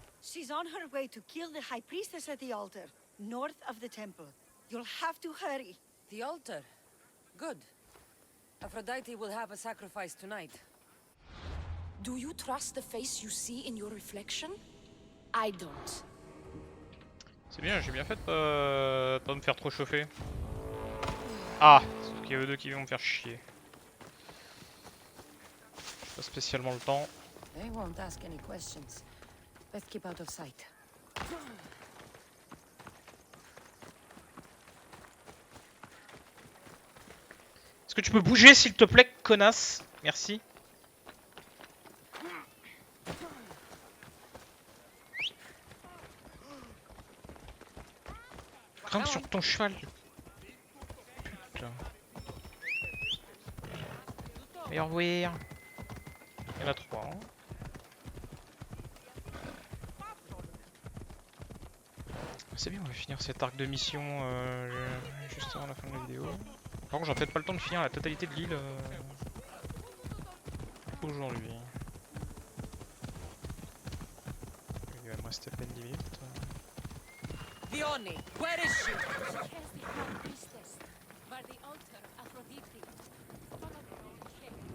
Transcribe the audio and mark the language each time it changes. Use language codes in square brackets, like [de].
[en] She's on her way to kill the High Priestess at the altar, north of the temple. You'll have to hurry. The altar? Good. Aphrodite will have a sacrifice tonight. Do you trust the face you see in your reflection? I don't. [fr] C'est bien, j'ai bien fait de pas me faire trop chauffer. Ah, sauf qu'il y a eux deux qui vont me faire chier. J'ai pas spécialement le temps. [en] They won't ask any questions. Let's keep out of sight. [fr] Est-ce que tu peux bouger s'il te plaît, connasse? Merci. Grimpe sur ton cheval. Putain. Meilleur weir. Il y en a 3. Hein. C'est bien, on va finir cet arc de mission juste avant la fin de la vidéo. Par contre, j'aurai peut-être pas le temps de finir la totalité de l'île aujourd'hui. Il va me rester à peine 10 minutes. [en] Theoni, where is she? She has the High Priestess, by the altar, Aphrodite. Follow her, okay?